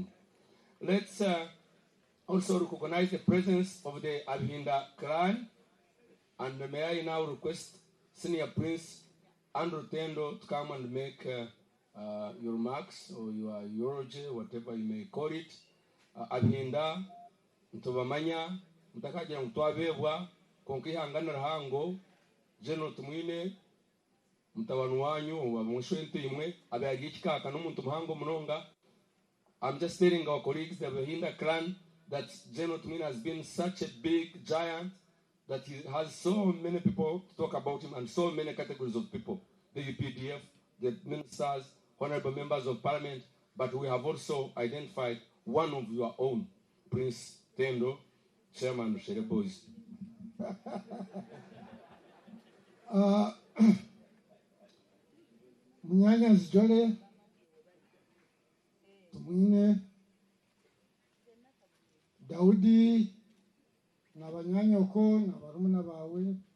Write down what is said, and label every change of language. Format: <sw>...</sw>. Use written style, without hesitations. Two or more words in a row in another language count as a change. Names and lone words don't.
<en>Let's also recognize the presence of the Abhinda clan. And may I now request Senior Prince Andrew Tendo to come and make your remarks or your eulogy, whatever you may call it.</en> <nyn>Abhinda, Ntobamanya, Mtakaja Mtuabebwa, Konkihangana Hango, General Tumwine, Mtawanu wanyu wa mwishwente imwe abeagikika kanumuntu muhango munonga.</nyn> <en>I'm just telling our colleagues, the Bahinda clan, that General Tumwine has been such a big giant that he has so many people to talk about him and so many categories of people. The UPDF, the ministers, honorable members of parliament, but we have also identified one of your own, Prince Tendo, Chairman of Shere Boys.</en> <nyn>Munyanya Zijole, Tumwine, Daudi, Nabanyanyoko, Nabarumuna bawe,</nyn>